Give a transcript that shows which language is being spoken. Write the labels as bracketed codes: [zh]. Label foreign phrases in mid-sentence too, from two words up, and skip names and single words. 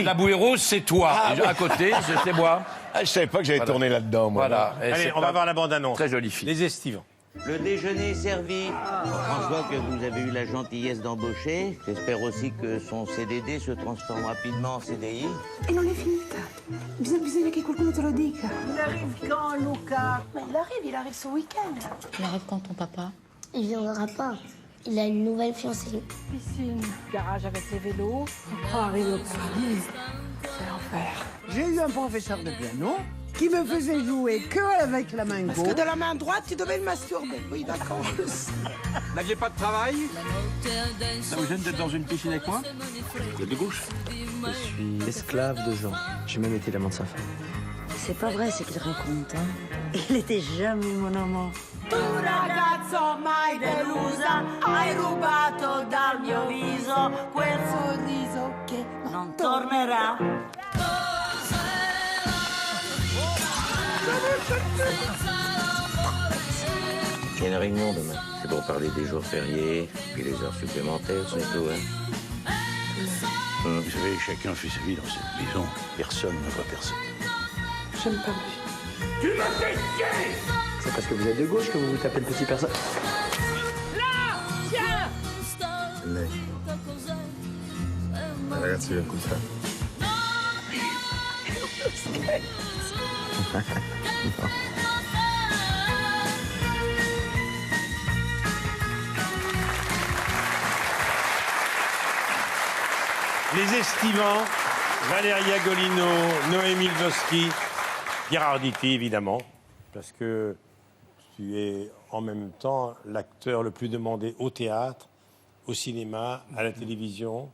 [fr] La bouée rose, c'est toi. Et à côté, c'est moi. Ah, je savais pas que j'allais tourner là-dedans, moi. Voilà. Et Allez, c'est on va pas- voir la bande-annonce. Très jolie fille. Les Estivants. Le déjeuner est servi. François, que vous avez eu la gentillesse d'embaucher. J'espère aussi que son CDD se transforme rapidement en CDI. [it] E non è finita. Bisogna che qualcuno te lo dica. [fr] Il arrive quand, Luca? Mais il arrive ce week-end. Il arrive quand ton papa? Il viendra pas. Il a une nouvelle fiancée. Piscine, garage avec les vélos. Après arrive au paradis. C'est l'enfer. J'ai eu un professeur de piano qui me faisait jouer que avec la main Parce gauche. que de la main droite, tu devais le masturber. Oui, d'accord. N'aviez pas de travail? Ça vous gêne d'être dans une piscine avec moi? Vous êtes de gauche? Je suis esclave de Jean. J'ai même été l'amant de sa femme. C'est pas vrai ce qu'il raconte, hein. Il était jamais mon amant. [it] Tu ragazzo mai delusa, hai rubato dal mio viso quel sorriso che non tornerà. [fr] Il y a une réunion demain. C'est pour parler des jours fériés, puis les heures supplémentaires, c'est tout, hein. Vous savez, chacun fait sa vie dans cette maison. Personne ne voit personne. J'aime pas ma vie. Tu m'as fait chier! C'est parce que vous êtes de gauche que vous vous tapez le petit personne. Là, tiens! [it] Ragazzi, del contrario. [fr] Les Estivants, Valeria Golino, Noémie Lvovsky, Pierre Arditi, évidemment, parce que tu es en même temps l'acteur le plus demandé au théâtre, au cinéma, à la télévision.